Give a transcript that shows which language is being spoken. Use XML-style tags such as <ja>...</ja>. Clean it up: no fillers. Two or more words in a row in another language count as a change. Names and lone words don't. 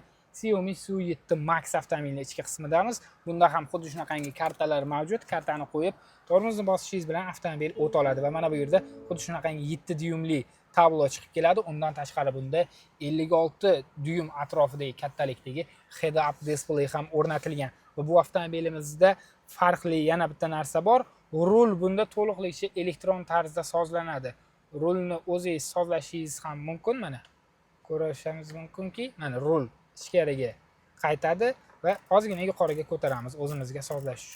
<uz>Xiaomi Su7 Max avtomobilining ichki qismidamiz. Bunda ham xuddi shunaqangi kartalar mavjud. Kartani qo'yib, tormozni bosishingiz bilan avtomobil o't oladi va mana bu yerda xuddi shunaqangi 7 dyumli tablo chiqib keladi. Undan tashqari bunda 56 dyum atrofidagi kattalikdagi</uz> <en>head-up display</en> <uz>ham o'rnatilgan. Va bu avtomobilimizda farqli yana bitta narsa bor. Rul bunda to'liqligicha elektron tarzda sozlanadi. Rulni o'zingiz sozlashingiz ham mumkin. Mana ko'rishingiz mumkinki, mana rul ichkariga qaytadi va ozgina yuqoriga ko'taramiz o'zimizga sozlash uchun.</uz>